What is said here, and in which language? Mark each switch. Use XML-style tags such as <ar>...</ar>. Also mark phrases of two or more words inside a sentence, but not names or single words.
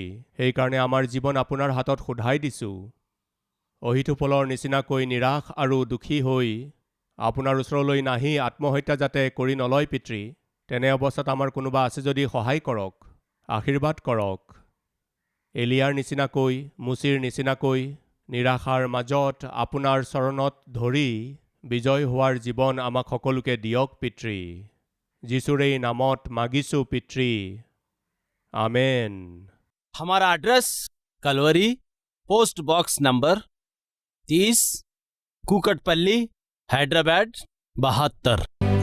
<as>সেইকাৰণে আমাৰ জীৱন আপোনাৰ হাতত সোধাই দিছোঁ। অহিতোফলৰ নিচিনাকৈ নিৰাশ আৰু দুখী হৈ আপোনাৰ ওচৰলৈ নাহি আত্মহত্যা যাতে কৰি নলয় পিতৃ, তেনে অৱস্থাত আমাৰ কোনোবা আছে যদি সহায় কৰক, আশীৰ্বাদ কৰক। এলিয়াৰ নিচিনাকৈ, মুচিৰ নিচিনাকৈ নিৰাশাৰ মাজত আপোনাৰ চৰণত ধৰি বিজয় হোৱাৰ জীৱন আমাক সকলোকে দিয়ক পিতৃ। যিশুৰেই নামত মাগিছোঁ পিতৃ। আমেন।</as> <hi>हमारा एड्रेस कलवरी, पोस्ट बॉक्स नंबर 30, कुकटपल्ली, हैदराबाद 72।</hi>